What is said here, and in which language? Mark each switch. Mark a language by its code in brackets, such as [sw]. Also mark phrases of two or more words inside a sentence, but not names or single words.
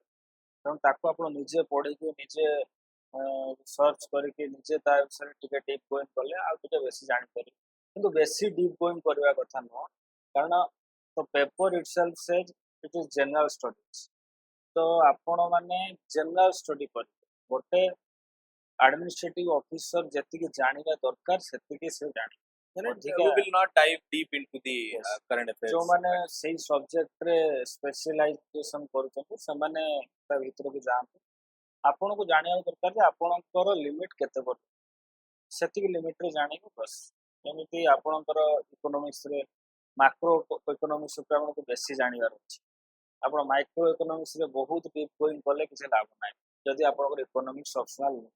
[or] ତେଣୁ ତାକୁ ଆପଣ ନିଜେ ପଢ଼ିକି, ନିଜେ ସର୍ଚ୍ଚ କରିକି, ନିଜେ ତା ବିଷୟରେ ଟିକେ [en] deep going [or] କଲେ ଆଉ ଟିକେ ବେଶୀ ଜାଣିପାରିବେ। କିନ୍ତୁ ବେଶୀ [en] deep going [or] କରିବା କଥା ନୁହଁ, କାରଣ ତ [en] paper itself says it is general studies. [or] ତ ଆପଣମାନେ [en] general study [or] କରିବେ, ଗୋଟେ [en] administrative officer [or] ଯେତିକି ଜାଣିବା ଦରକାର ସେତିକି ସେ ଜାଣିବେ। [en] We will not dive deep into the current affairs. [or] ଯେଉଁମାନେ ସେଇ ସବଜେକ୍ଟରେ ସ୍ପେସିଆଲାଇଜେସନ୍ କରୁଛନ୍ତି ସେମାନେ ତା ଭିତରକୁ ଯାଆନ୍ତୁ। ଆପଣଙ୍କୁ ଜାଣିବାକୁ ଦରକାର ଯେ ଆପଣଙ୍କର ଲିମିଟ୍ କେତେ ପର୍ଯ୍ୟନ୍ତ, ସେତିକି ଲିମିଟ୍ରେ ଜାଣିବେ ବସ୍। ଯେମିତି ଆପଣଙ୍କର ଇକୋନୋମିକ୍ସରେ [en] macro economics [or] ଉପରେ ଆପଣଙ୍କୁ ବେଶୀ ଜାଣିବାର ଅଛି, ଆପଣ ମାଇକ୍ରୋ ଇକୋନୋମିକ୍ସରେ ବହୁତ [en] deep going [or] କଲେ କିଛି ଲାଭ ନାହିଁ ଯଦି ଆପଣଙ୍କର [en] economics optional [or] ନୁହଁ।